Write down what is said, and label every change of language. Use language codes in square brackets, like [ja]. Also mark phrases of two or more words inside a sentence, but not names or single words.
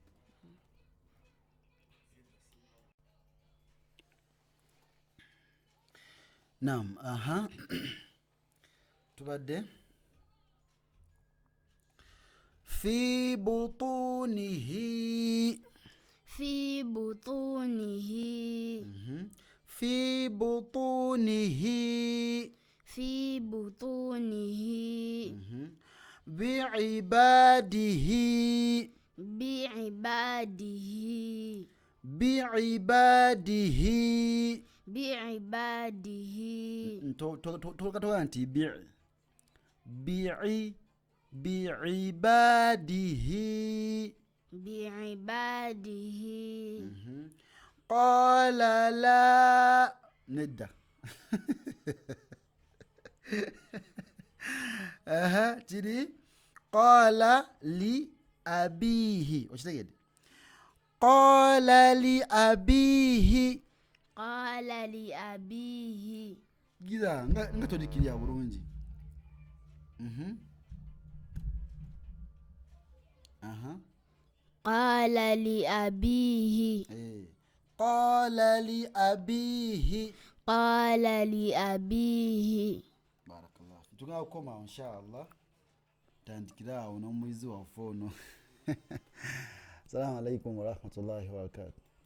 [lg] Naam, tubadde [ar] في بطونه. في بطونه في بطونه في بطونه بعباده بعباده بعباده بعباده [lg] tolukatola nti بعباده [ar] بعباده قال لا ندى تري قال لأبيه وش تقول قال لأبيه قال لأبيه [lg] كذا ngatodikiri ya bulungi [ar] قال لأبيه قال لأبيه قال لأبيه بارك الله فيك [lg] tukakoma inshallah tandikira awo n'omwizi waffe ono. [ar] السلام عليكم ورحمة الله وبركاته.